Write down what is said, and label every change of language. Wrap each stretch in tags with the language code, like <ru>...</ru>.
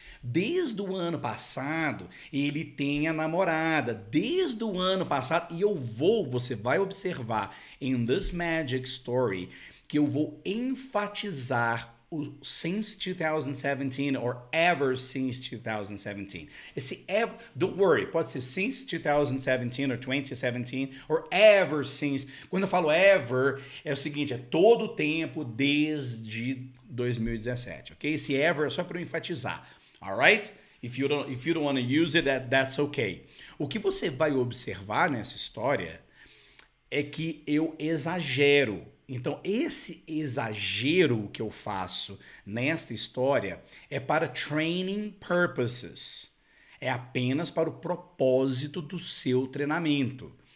<pt>Desde o ano passado ele tem a namorada. Desde o ano passado, e você vai observar em This Magic Story que eu vou enfatizar o</pt> <en>since 2017 or ever since 2017. Esse ever, don't worry,</en> <pt>pode ser</pt> <en>since 2017 or 2017 or ever since.</en> <pt>Quando eu falo ever, é o seguinte, é todo o tempo desde 2017, ok? Esse ever é só para eu enfatizar, alright?</pt> <en>If you don't want to use it, that's okay.</en> <pt>O que você vai observar nessa história é que eu exagero. Então, esse exagero que eu faço nesta história é para</pt> <en>training purposes.</en> <pt>É apenas para o propósito do seu treinamento.</pt>